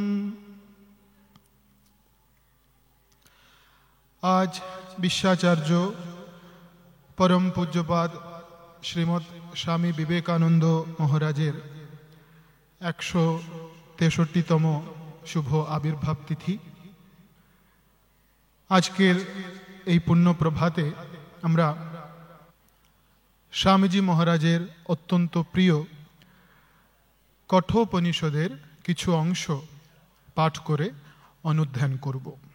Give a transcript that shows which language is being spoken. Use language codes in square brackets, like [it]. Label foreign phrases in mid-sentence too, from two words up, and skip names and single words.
[bn] আজ বিশ্বাচার্য পরম পূজ্যপাদ শ্রীমদ স্বামী বিবেকানন্দ মহারাজের 163তম শুভ আবির্ভাব তিথি। आजकेर এই পুণ্য প্রভাতে আমরা স্বামীজি মহারাজের অত্যন্ত প্রিয় কঠোপনিষদের কিছু অংশ পাঠ করে অনুধ্যান করব।